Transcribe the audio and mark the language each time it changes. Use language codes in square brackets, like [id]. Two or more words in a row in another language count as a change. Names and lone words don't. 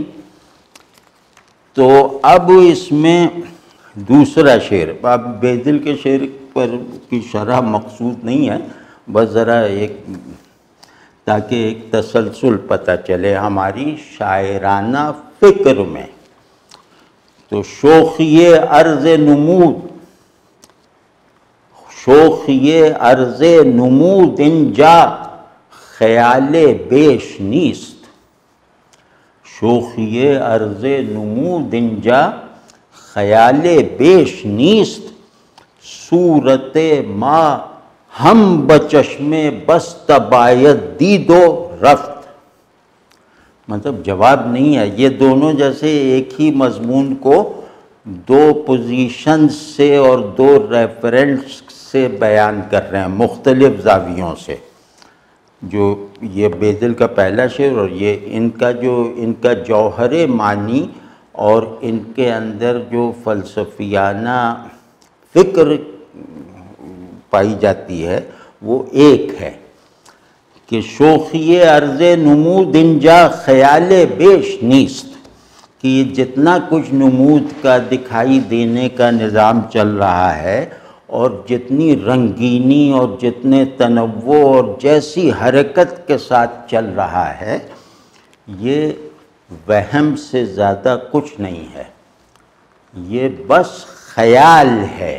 [ur] تو اب اس میں دوسرا شعر، اب بیدل کے شعر پر کی شرح مقصود نہیں ہے، بس ذرا ایک تاکہ ایک تسلسل پتہ چلے ہماری شاعرانہ فکر میں۔ [fa] تو شوخی عرض نمود، شوخی عرض نمود اینجا خیال بیش نیست، شوخی عرض نمود اینجا خیال بیش نیست، صورت ما ہم بچشم بست باید دید و رفت۔ [ur] مطلب جواب نہیں ہے، یہ دونوں جیسے ایک ہی مضمون کو دو پوزیشن سے اور دو ریفرنس سے بیان کر رہے ہیں، مختلف زاویوں سے۔ جو یہ بیدل کا پہلا شعر اور یہ ان کا جوہر معنی اور ان کے اندر جو فلسفیانہ فکر پائی جاتی ہے وہ ایک ہے کہ [fa] شوخی عرض نمود اینجا خیال بیش نیست، [ur] کہ یہ جتنا کچھ نمود کا دکھائی دینے کا نظام چل رہا ہے اور جتنی رنگینی اور جتنے تنوع اور جیسی حرکت کے ساتھ چل رہا ہے، یہ وہم سے زیادہ کچھ نہیں ہے، یہ بس خیال ہے۔